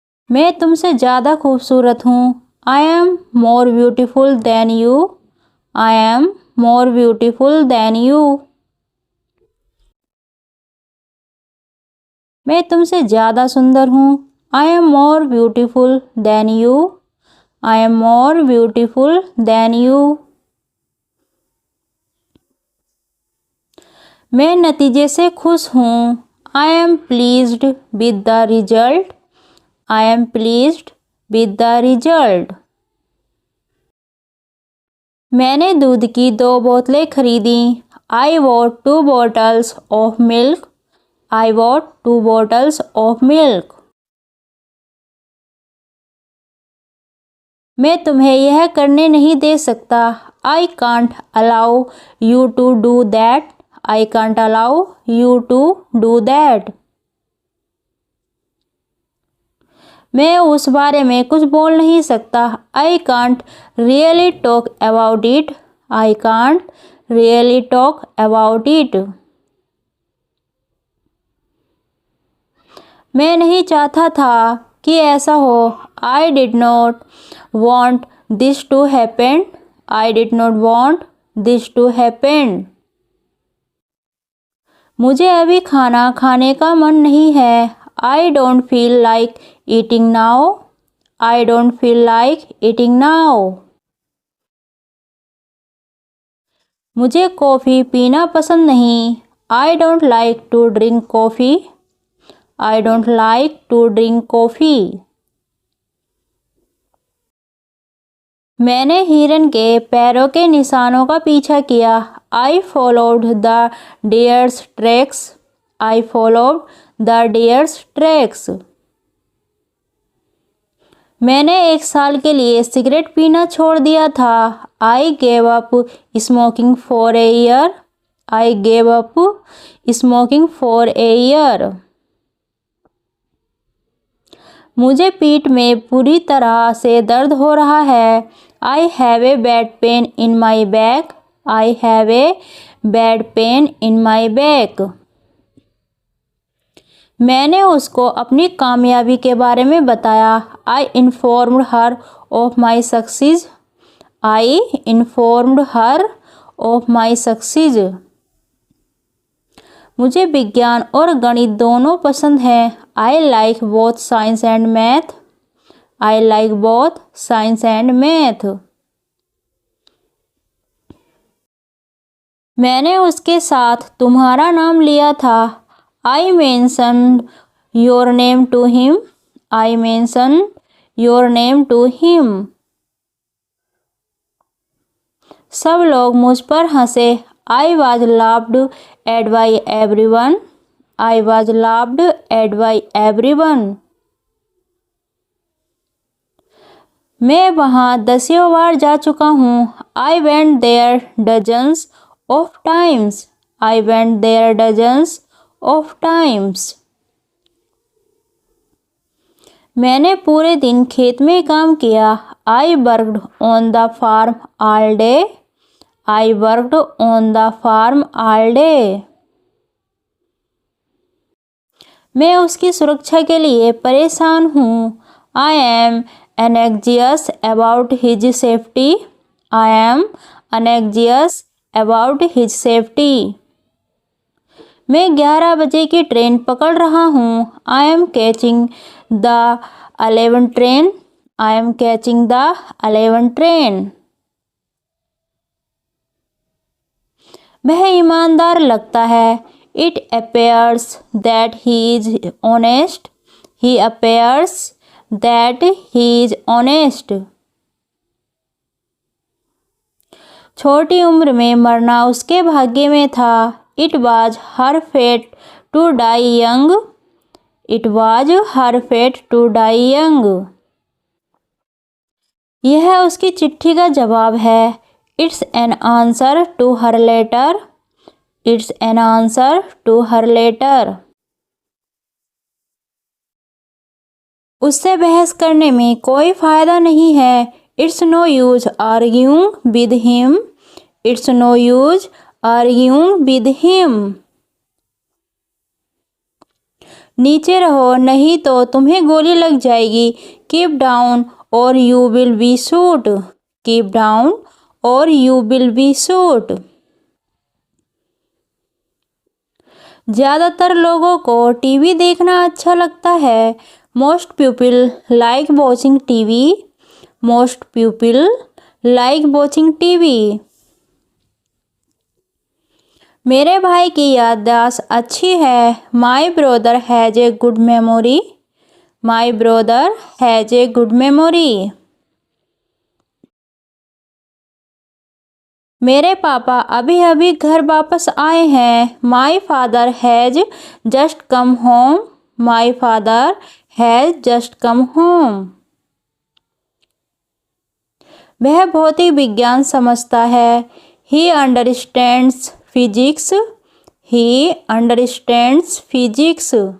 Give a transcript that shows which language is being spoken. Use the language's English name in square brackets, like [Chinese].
[Hindi] मैं तुमसे ज़्यादा खूबसूरत हूँ। [English] I am more beautiful than you. I am more beautiful than you. [Hindi] मैं तुमसे ज़्यादा सुंदर हूँ। [English] I am more beautiful than you. I am more beautiful than you. [Hindi] मैं नतीजे से खुश हूँ। [English] I am pleased with the result. I am pleased with the result. [Hindi] मैंने दूध की 2 बोतलें खरीदी। [English] I bought 2 bottles of milk. I bought 2 bottles of milk. [Hindi] मैं तुम्हें यह करने नहीं दे सकता। [English] I can't allow you to do that. I can't allow you to do that. [Hindi] मैं उस बारे में कुछ बोल नहीं सकता। [English] I can't really talk about it. I can't really talk about it. [Hindi] मैं नहीं चाहता था कि ऐसा हो। [English] I did not want this to happen. I did not want this to happen. [Hindi] मुझे अभी खाना खाने का मन नहीं है। [English] I don't feel like eating now. I don't feel like eating now. [Hindi] मुझे कॉफ़ी पीना पसंद नहीं। [English] I don't like to drink coffee. I don't like to drink coffee. [Hindi] मैंने हिरन के पैरों के निशानों का पीछा किया। [English] I followed the deer's tracks. I followed the deer's tracks. [Hindi] मैंने 1 साल के लिए सिगरेट पीना छोड़ दिया था। [English] I gave up smoking for a year. I gave up smoking for a year. [Hindi] मुझे पीठ में पूरी तरह से दर्द हो रहा है। [English] I have a bad pain in my back. I have a bad pain in my back. [Hindi] मैंने उसको अपनी कामयाबी के बारे में बताया। [English] I informed her of my success. I informed her of my success. [Hindi] मुझे विज्ञान और गणित दोनों पसंद हैं। [English] I like both science and math. I like both science and math. [Hindi] मैंने उसके साथ तुम्हारा नाम लिया था। [English] I mentioned your name to him. I mentioned your name to him. [Hindi] सब लोग मुझ पर हंसे। [English] I was laughed at by everyone. I was laughed at by everyone. [Hindi] मैं वहाँ दसियों बार जा चुका हूँ। [English] I went there dozens of times. I went there dozens of times. [Hindi] मैंने पूरे दिन खेत में काम किया। [English] I worked on the farm all day. I worked on the farm all day. [Hindi] मैं उसकी सुरक्षा के लिए परेशान हूँ। [English] I am anxious about his safety. I am anxious about his safety. [Hindi] मैं 11 बजे की ट्रेन पकड़ रहा हूँ। [English] I am catching the 11 train. I am catching the 11 train. [Hindi] वह ईमानदार लगता है। [English] It appears that he is honest. He appears that he is honest. [Hindi] छोटी उम्र में मरना उसके भाग्य में था। [English] It was her fate to die young. It was her fate to die young. [Hindi] यह उसकी चिट्ठी का जवाब है। [English] It's an answer to her letter. It's an answer to her letter. [Hindi] उससे बहस करने में कोई फायदा नहीं है। [English] It's no use arguing with him. It's no use arguing with him. [Hindi] नीचे रहो नहीं तो तुम्हें गोली लग जाएगी। [English] Keep down or you will be shot. Keep down or you will be shot. [Hindi] ज़्यादातर लोगों को टीवी देखना अच्छा लगता है। [English] Most people like watching TV. Most people like watching TV. [Hindi] मेरे भाई की याददाश्त अच्छी है। [English] My brother has a good memory. My brother has a good memory. [Hindi] मेरे पापा अभी अभी घर वापस आए हैं। [English] My father has just come home. My father has just come home. [Hindi] वह भौतिक विज्ञान समझता है। [English] He understands physics. He understands physics.